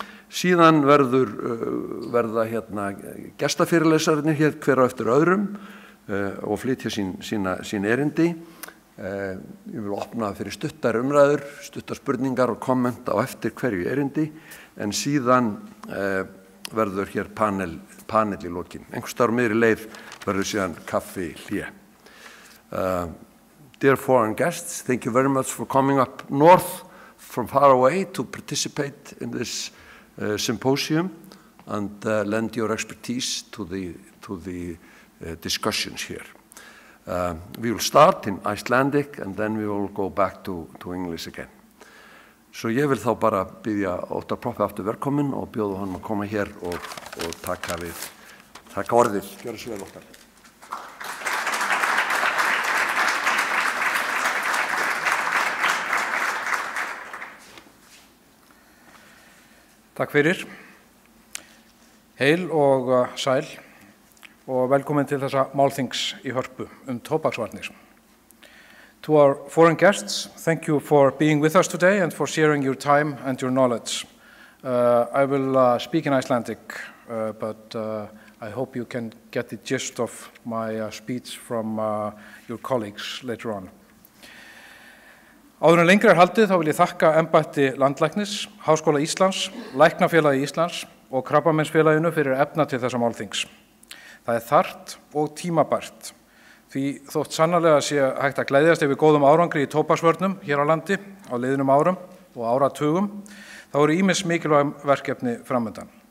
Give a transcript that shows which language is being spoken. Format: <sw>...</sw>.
<is>Síðan verða hérna gestafyrirlesararnir hér hver á eftir öðrum og flytja sín erindi. Ég vil opna fyrir stuttar umræður, stuttar spurningar og komment á eftir hverju erindi, en síðan verður hér panel í lokin. Einhvers staðar á miðri leið verður síðan kaffi hlé.</is> <en>Dear foreign guests, thank you very much for coming up north from far away to participate in this symposium and lend your expertise to the discussions here. We will start in Icelandic and then we will go back to English again.</en> <is>Svo ég vil þá bara biðja Óttar Proppé aftur velkominn og bjóða honum að koma hér og taka orðið. Gjörðu svo vel, Óttar. Takk fyrir. Heil og sæl og velkomin til þessa málþings í Hörpu tóbaksvarnir.</is> <en>To our foreign guests, thank you for being with us today and for sharing your time and your knowledge. I will speak in Icelandic, but I hope you can get the gist of my speech from your colleagues later on.</en> <is>Áður en lengra haldið þá vil ég þakka embætti landlæknis, Háskóla Íslands, Læknafélagi Íslands og Krabbameinsfélaginu fyrir efna til þessa málþings. Það er þarft og tímabært, því þótt sannarlega sé hægt að gleðjast yfir góðum árangri í tóbaksvörnum hér á landi á liðnum árum og áratugum, þá eru ýmis mikilvæg verkefni framundan.</is>